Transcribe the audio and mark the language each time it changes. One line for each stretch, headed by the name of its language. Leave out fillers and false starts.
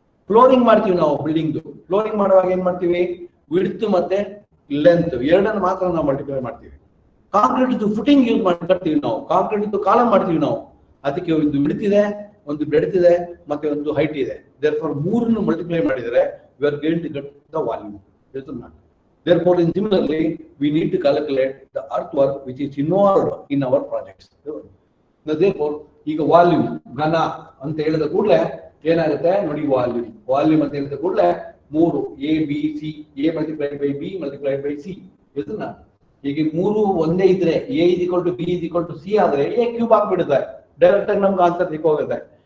Kannada: Flooring ಮಾಡ್ತೀವಿ ನಾವು, building flooring ಮಾಡುವಾಗ ಏನ್ ಮಾಡ್ತೀವಿ? ವಿಡ್ತ್ ಮತ್ತೆ ಲೆಂತ್ ಎರಡನ್ನು ಮಾತ್ರ ನಾವು ಮಲ್ಟಿಪ್ಲೈ ಮಾಡ್ತೀವಿ. ಕಾಂಕ್ರೀಟ್ ಫುಟಿಂಗ್ ಯೂಸ್ ಮಾಡಿ ಕಟ್ತೀವಿ ನಾವು, ಕಾಂಕ್ರೀಟ್ ಕಾಲಮ್ ಮಾಡ್ತೀವಿ ನಾವು, ಅದಕ್ಕೆ ಒಂದು ವಿಡ್ತ್ ಇದೆ, ಒಂದು ಬ್ರೆಡ್ತ್ ಇದೆ, ಮತ್ತೆ ಒಂದು ಹೈಟ್ ಇದೆ.
English: therefore
Kannada: ಮೂರನ್ನು ಮಲ್ಟಿಪ್ಲೈ ಮಾಡಿದರೆ
English: We are going to get the volume. Therefore, in similarly, we need to calculate the earthwork which is involved in our projects.
Kannada: Therefore, ಈಗ ವಾಲ್ಯೂಮ್ ಘನ ಅಂತ ಹೇಳಿದ ಕೂಡಲೇ ಏನಾಗುತ್ತೆ ನೋಡಿ, ವಾಲ್ಯೂಮ್ ಅಂತ ಹೇಳಿದ ಕೂಡಲೇ 3 A B C,
English: A multiplied by B multiplied by C.
Kannada: ಇದನ್ನ ಈಗ 3 ಒಂದೇ ಇದ್ರೆ,
English: A is equal to B is equal to C
Kannada: ಆದ್ರೆ ಎ ಕ್ಯೂಬ್ ಆಗ್ಬಿಡುತ್ತೆ, ಡೈರೆಕ್ಟ್ ಆಗಿ ನಮ್ಗೆ ಆನ್ಸರ್ ಸಿಕ್ಕೋಗುತ್ತೆ.